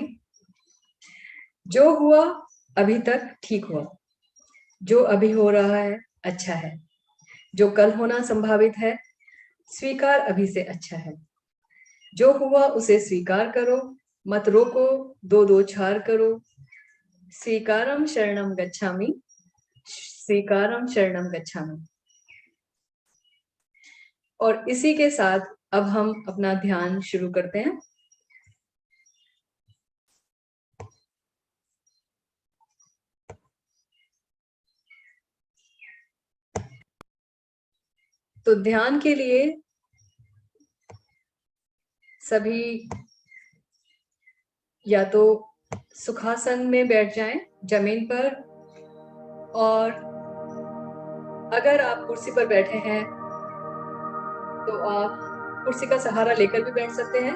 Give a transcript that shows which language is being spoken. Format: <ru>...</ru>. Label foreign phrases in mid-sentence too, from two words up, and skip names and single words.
<hi>जो हुआ अभी तक ठीक हुआ, जो अभी हो रहा है अच्छा है, जो कल होना संभावित है स्वीकार अभी से अच्छा है। जो हुआ उसे स्वीकार करो, मत रोको, दो दो छार करो।</hi> <pi>स्वीकारम शरणम गच्छामि, स्वीकारम शरणम गच्छामि।</pi> <hi>और इसी के साथ अब हम अपना ध्यान शुरू करते हैं। तो ध्यान के लिए सभी या तो सुखासन में बैठ जाएं जमीन पर, और अगर आप कुर्सी पर बैठे हैं तो आप कुर्सी का सहारा लेकर भी बैठ सकते हैं।</hi>